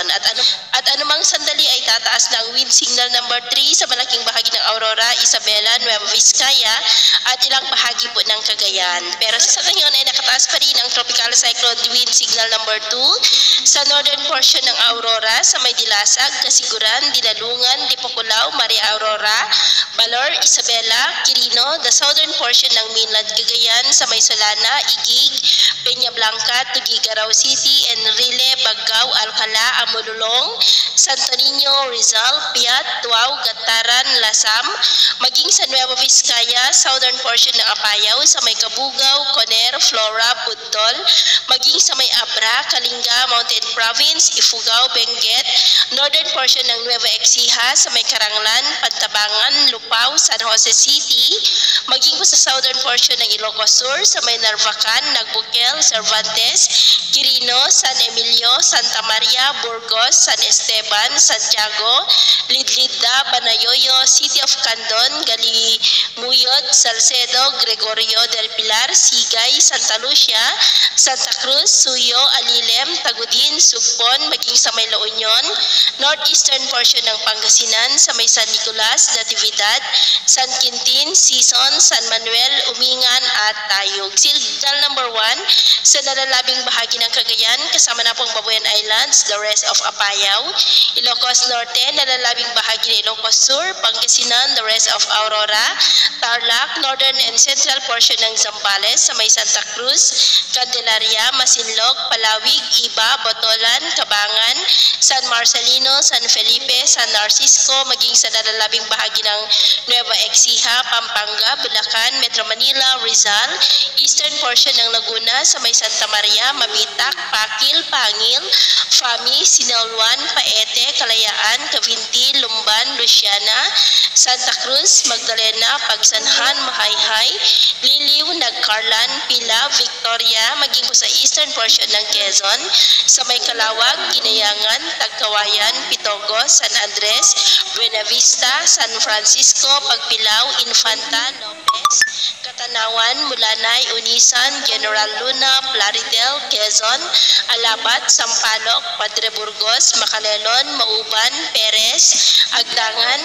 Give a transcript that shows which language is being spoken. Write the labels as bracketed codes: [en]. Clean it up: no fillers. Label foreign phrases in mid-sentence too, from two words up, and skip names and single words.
[tl] At anumang sandali ay tataas na ang [en] wind signal number [tl] 3 sa malaking bahagi ng Aurora, Isabela, Nueva Vizcaya at ilang bahagi po ng Cagayan. Pero sa ngayon ay nakataas pa rin ang [en] tropical cyclone wind signal number [tl] 2 sa [en] northern portion [tl] ng Aurora sa may Dilasag, Kasiguran, Dinalungan, Dipoculaw, Maria Aurora, Balor, Isabela, Quirino, [en] the southern portion [tl] ng mainland Cagayan sa may Solana, Igig, Peña Blanca, Tuguegarao City, Enrile, Baggao, Alcala, Amululong, Santo Niño, Rizal, Piat, Tuaw, Gataran, Lasam, maging sa Nueva Vizcaya, [en] southern portion [tl] ng Apayao, sa may Cabugao, Coner, Flora, Budtol, maging sa may Abra, Kalinga, Mountain Province, Ifugao, Benguet, [en] northern portion [tl] ng Nueva Ecija, sa may Karanglan, Pantabangan, Lupao, San Jose City, maging po sa [en] southern portion [tl] ng Ilocos Sur, sa may Narvacan, Nagbukel, Cervantes, Quirino, San Emilio, Santa Maria, Burgos, San Esteban, Santiago, Lidlida, Banayoyo, City of Candon, Galimuyod, Salcedo, Gregorio del Pilar, Sigay, Santa Lucia, Santa Cruz, Suyo, Alilem, Tagudin, Sugpon, maging sa may La Union, [en] northeastern portion [tl] ng Pangasinan, sa may San Nicolas, Natividad, San Quintin, Sison, San Manuel, Umingan at Tayog. [en] Signal number [tl] 1 sa nalalabing bahagi ng Cagayan, kasama na pong Babuyan Islands, [en] the rest of [tl] Apayao, Ilocos Norte, nalalabing bahagi ng Ilocos Sur, Pangasinan, [en] the rest of [tl] Aurora, Tarlac, [en] northern and central portion [tl] ng Zambales, sa may Santa Cruz, Candelaria, Masinloc, Palawig, Iba, Botolan, Cabangan, San Marcelino, San Felipe, San Narcisco, maging sa nalalabing bahagi ng Nueva Ecija, Pampanga, Bulacan, Metro Manila, Rizal, [en] eastern portion [tl] ng Laguna, sa may Santa Maria, Mabitak, Pakil, Pangil, Fami, Sinaloan, Paete, Kalayaan, Cavinti, Lumban, Luciana, Santa Cruz, Magdalena, Pagsanhan, Mahayhay, Liliw, Nagcarlan, Pila, Victoria, maging po sa [en] eastern portion [tl] ng Quezon, sa may Calawag, Ginayangan, Tagkawayan, Pitogo, San Andres, Buena Vista, San Francisco, Pagpilao, Infanta, Lopez, Katanawan, Mulanay, Unisan, General Luna, Plaridel, Quezon, Alabat, Sampaloc, Padre Burgos, Macalelon, Mauban, Perez, Agdangan,